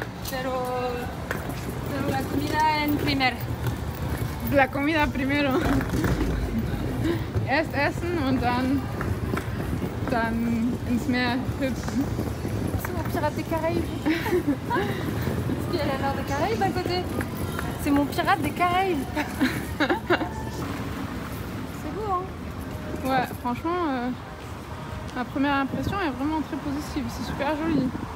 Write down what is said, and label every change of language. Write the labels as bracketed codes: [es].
[es] pero la comida en primero. La comida primero. [de] Erst essen und dann ins Meer hüpfen. [fr] C'est mon pirate des Caraïbes. Est-ce qu'il y a la mer des Caraïbes à côté? C'est mon pirate des Caraïbes. C'est beau, hein? Ouais, franchement, ma première impression est vraiment très positive. C'est super joli.